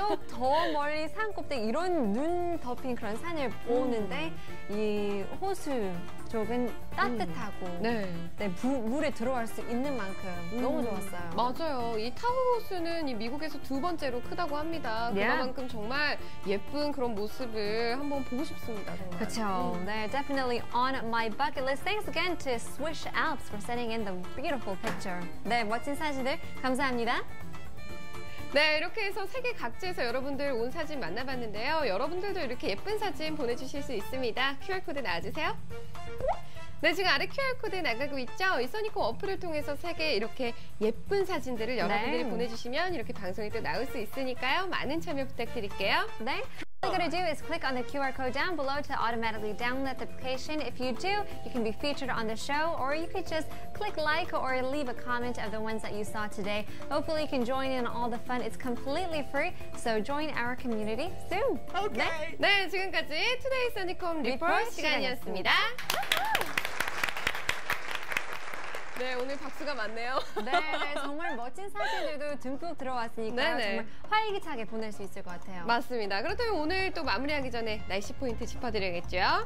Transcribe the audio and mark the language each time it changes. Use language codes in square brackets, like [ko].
[ko] 또 더 멀리 산 꼭대기 이런 눈 덮인 그런 산을 보는데 이 호수 쪽은 따뜻하고 네. 물에 들어갈 수 있는 만큼 너무 좋았어요. 맞아요. 이 타호호수는 이 미국에서 2번째로 크다고 합니다. 그만큼 정말 예쁜 그런 모습을 한번 보고 싶습니다. 정말. 그렇죠. [en] 네, definitely on my bucket list. Thanks again to Swiss Alps for sending in the beautiful picture. [ko] 네, 멋진 사진들 감사합니다. 네, 이렇게 해서 세계 각지에서 여러분들 온 사진 만나봤는데요. 여러분들도 이렇게 예쁜 사진 보내주실 수 있습니다. QR코드 나와주세요. 네, 지금 아래 QR코드 나가고 있죠? 이 써니콤 어플을 통해서 세계 이렇게 예쁜 사진들을 여러분들이 보내주시면 이렇게 방송에 또 나올 수 있으니까요. 많은 참여 부탁드릴게요. [en] 네. All you gotta do is click on the QR code down below to automatically download the application. If you do, you can be featured on the show, or you could just click like or leave a comment of the ones that you saw today. Hopefully you can join in all the fun. It's completely free, so join our community soon. Okay. [ko] 네, 지금까지 투데이 써니콤 리포트 시간이었습니다. 네, 오늘 박수가 많네요. 네, 정말 멋진 사진들도 듬뿍 들어왔으니까 정말 활기차게 보낼 수 있을 것 같아요. 맞습니다. 그렇다면 오늘 또 마무리하기 전에 날씨 포인트 짚어드려야겠죠?